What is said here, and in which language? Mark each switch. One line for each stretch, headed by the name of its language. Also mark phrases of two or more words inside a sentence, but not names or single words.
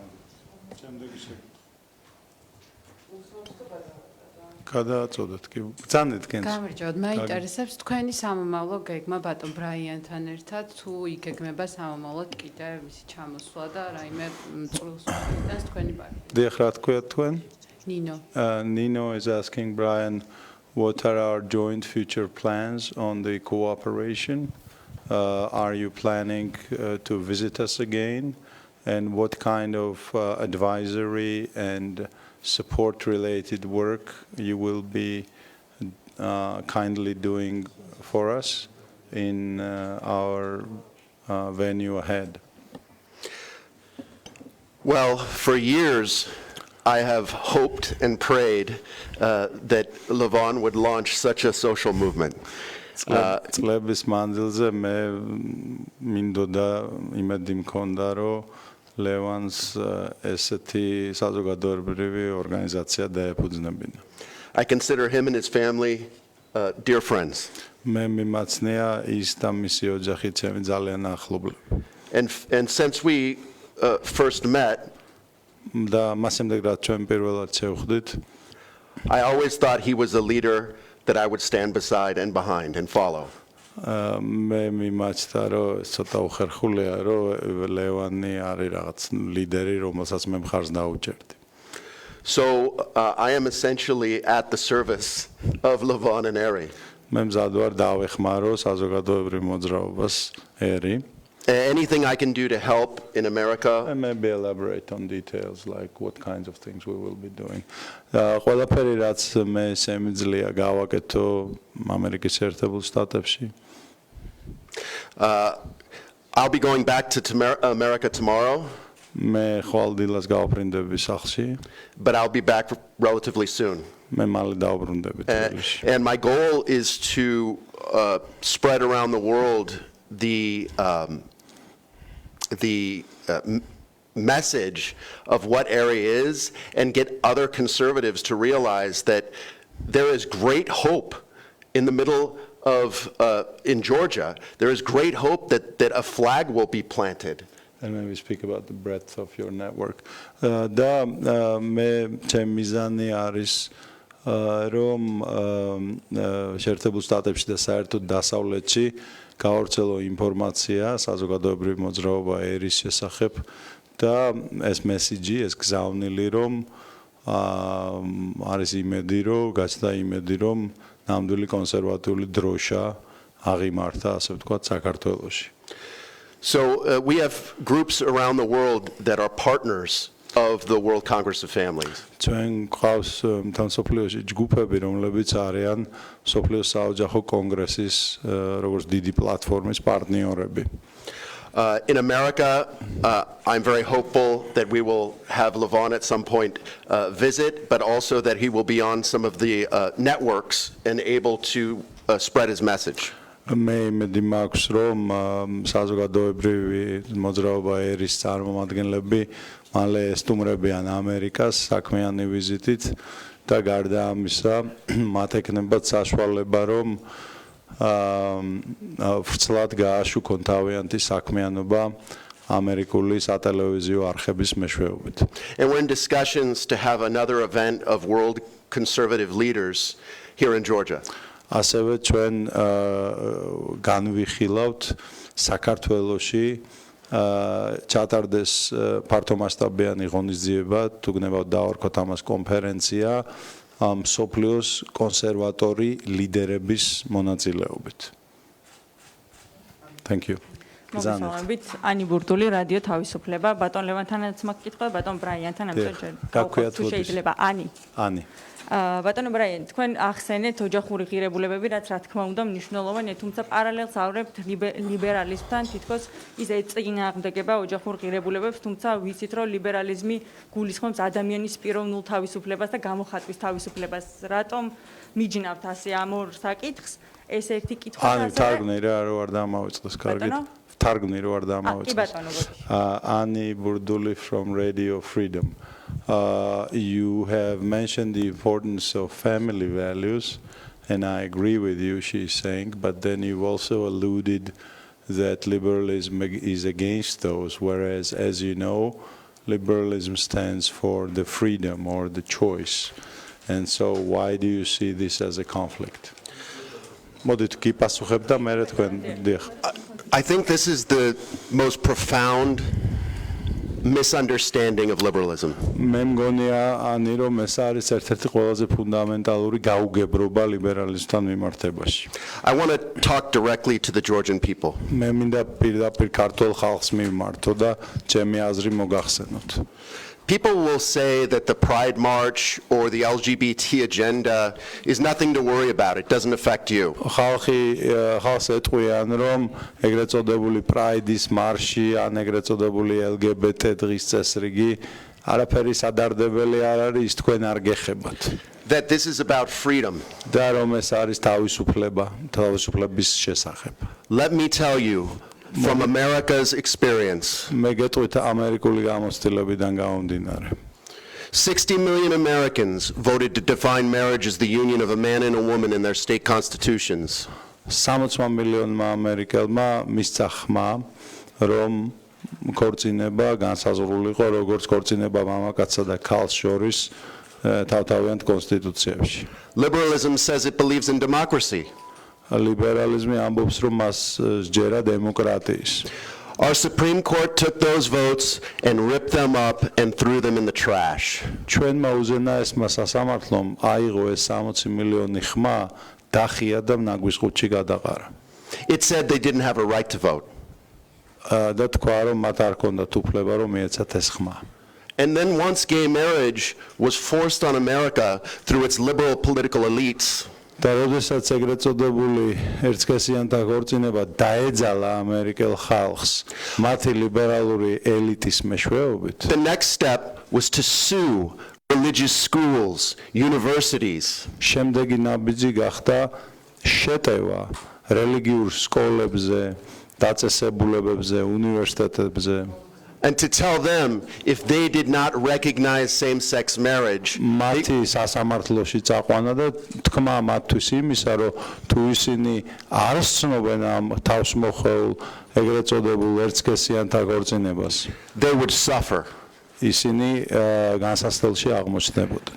Georgian: გადააწოდოთ კი. ბრძანეთ გენს. გამარჯობათ, მაინტერესებს თქვენი სამომავლო გეგმა ბატონ ბრაიანთან ერთად, თუ იგეგმება სამომავლოდ კიდევ მისი ჩამოსვლა და რაიმე წყვილს უკეთებს თქვენი პარტია. დიახ, რა თქვია თქვენ? ნინო.
English: Nino is asking Brian, what are our joint future plans on the cooperation? Are you planning to visit us again? And what kind of advisory and support-related work you will be kindly doing for us in our venue ahead? Well, for years, I have hoped and prayed that Levon would launch such a social movement.
Georgian: წლების მანძილზე მე მინდოდა იმედი მქონდა, რომ ლევანს ესეთი საზოგადოებრივი ორგანიზაცია დაეფუძნებინა.
English: I consider him and his family dear friends.
Georgian: მე მიმაცნია ის და მისი ოჯახი ჩემი ძალიან ახლობლები.
English: And since we first met,
Georgian: და მას შემდეგ რაც ჩვენ პირველად შევხვდით,
English: I always thought he was a leader that I would stand beside and behind and follow.
Georgian: მე მიმაჩნდა, რომ ცოტა უხერხულია, რომ ლევანი არის რაღაც ლიდერი, რომელსაც მე მხარს დაუჭერდი.
English: So I am essentially at the service of Levon and Eri.
Georgian: მე მზად ვარ დავეხმარო საზოგადოებრივ მოძრაობას ერი.
English: Anything I can do to help in America. And maybe elaborate on details like what kinds of things we will be doing.
Georgian: ყველაფერი რაც მე შემიძლია გავაკეთო ამერიკის შეერთებულ შტატებში.
English: I'll be going back to America tomorrow.
Georgian: მე ხვალ დილას გავაფრინდები სახლში.
English: But I'll be back relatively soon.
Georgian: მე მალე დავბრუნდები თბილისში.
English: And my goal is to spread around the world the message of what area is and get other conservatives to realize that there is great hope in the middle of, in Georgia, there is great hope that a flag will be planted. And when we speak about the breadth of your network.
Georgian: და მე ჩემი მიზანი არის რომ შეერთებულ შტატებში და საერთოდ დასავლეთში გავრცელო ინფორმაცია საზოგადოებრივი მოძრაობა ერის შესახებ და ეს მესიჯი, ეს გზავნილი რომ არის იმედი რომ გაჩნდა იმედი რომ ნამდვილი კონსერვატიული დროშა აღიმართა ასე ვთქვათ საქართველოში.
English: So we have groups around the world that are partners of the World Congress of Families.
Georgian: ჩვენ ყავს მთელ სოფლიოში ჯგუფები, რომლებიც არიან სოფლიოს საოჯახო კონგრესის როგორც დიდი პლატფორმის პარტნიორები.
English: In America, I'm very hopeful that we will have Levon at some point visit, but also that he will be on some of the networks and able to spread his message.
Georgian: მე იმედი მაქვს რომ საზოგადოებრივი მოძრაობა ერის წარმომადგენლები მალე ესტუმრებიან ამერიკას საქმიანი ვიზიტით და გარდა ამისა მათ ექნებათ საშუალება რომ ვრცლად გააშუქონ თავიანთი საქმიანობა ამერიკული სატელევიზიო არხების მეშვეობით.
English: And we're in discussions to have another event of world conservative leaders here in Georgia.
Georgian: ასევე ჩვენ განვიხილავთ საქართველოში ჩატარდეს ფართომასშტაბიანი ღონისძიება, თუ გნებავთ დავარქოთ ამას კონფერენცია მსოფლიოს კონსერვატორი ლიდერების მონაწილეობით.
English: Thank you.
Georgian: მოგესალმებით, ანი ბურდული, რადიო თავისუფლება. ბატონ ლევანთანაც მაქვს კითხვა, ბატონ ბრაიანთან ამჯერად შეიძლება ანი. ანი. ბატონო ბრაიან, თქვენ ახსენეთ ოჯახური ღირებულებები, რაც რა თქმა უნდა მნიშვნელოვანია, თუმცა პარალელს ავლებთ ლიბერალიზმთან, თითქოს ის ეწინააღმდეგება ოჯახურ ღირებულებებს, თუმცა ვიცით, რომ ლიბერალიზმი გულისხმობს ადამიანის პიროვნულ თავისუფლებას და გამოხატვის თავისუფლებას. რატომ მიჯნავთ ასე ამ ორ საკითხს? ეს ერთი კითხვა ანი თარგმნი რა არ დამავიწყდეს კარგით. თარგმნი რო არ დამავიწყდეს.
English: ანი ბურდული from Radio Freedom. You have mentioned the importance of family values, and I agree with you, she's saying, but then you also alluded that liberalism is against those, whereas, as you know, liberalism stands for the freedom or the choice. And so why do you see this as a conflict? I think this is the most profound misunderstanding of liberalism.
Georgian: მე მგონია ანი რომ ეს არის ერთ-ერთი ყველაზე ფუნდამენტალური გაუგებრობა ლიბერალიზმთან მიმართებაში.
English: I want to talk directly to the Georgian people.
Georgian: მე მინდა პირდაპირ ქართულ ხალხს მიმართო და ჩემი აზრი მოგახსენოთ.
English: People will say that the Pride March or the LGBT agenda is nothing to worry about. It doesn't affect you.
Georgian: ხალხს ეტყვიან რომ ეგრეთ წოდებული Pride-ის მარში ან ეგრეთ წოდებული LGBT დღის წესრიგი არაფერი სადარდებელი არ არის, ის თქვენ არ გეხებათ.
English: That this is about freedom.
Georgian: და რომ ეს არის თავისუფლება, თავისუფლების შესახებ.
English: Let me tell you from America's experience. 60 million Americans voted to define marriage as the union of a man and a woman in their state constitutions.
Georgian: 60 მილიონმა ამერიკელმა მისცა ხმა, რომ ქორწინება განსაზღვრულიყო როგორც ქორწინება მამაკაცსა და ქალს შორის თავთავიანთ კონსტიტუციებში.
English: Liberalism says it believes in democracy.
Georgian: ლიბერალიზმი ამბობს, რომ მას სჯერა დემოკრატიის.
English: Our Supreme Court took those votes and ripped them up and threw them in the trash.
Georgian: ჩვენმა უზენაესმა სასამართლომ აიღო ეს 60 მილიონი ხმა, დახია და ნაგვის ყუთში გადაყარა.
English: It said they didn't have a right to vote.
Georgian: და თქვა, რომ მათ არ ჰქონდათ უფლება, რომ მიეცათ ეს ხმა.
English: And then once gay marriage was forced on America through its liberal political elites,
Georgian: და როდესაც ეგრეთ წოდებული ერთსქესიანთა ქორწინება დაეძალა ამერიკელ ხალხს მათი ლიბერალური ელიტის მეშვეობით,
English: the next step was to sue religious schools, universities.
Georgian: შემდეგი ნაბიჯი გახდა შეტევა რელიგიურ სკოლებზე, დაწესებულებებზე, უნივერსიტეტებზე.
English: And to tell them, if they did not recognize same-sex marriage,
Georgian: მათი სასამართლოში წაყვანა და თქმა მათთვის იმისა, რომ თუ ისინი არ ცნობენ ამ თავსმოხეულ ეგრეთ წოდებულ ერთსქესიანთა ქორწინებას,
English: they would suffer.
Georgian: ისინი განსასწრებელში აღმოჩნდებოდნენ.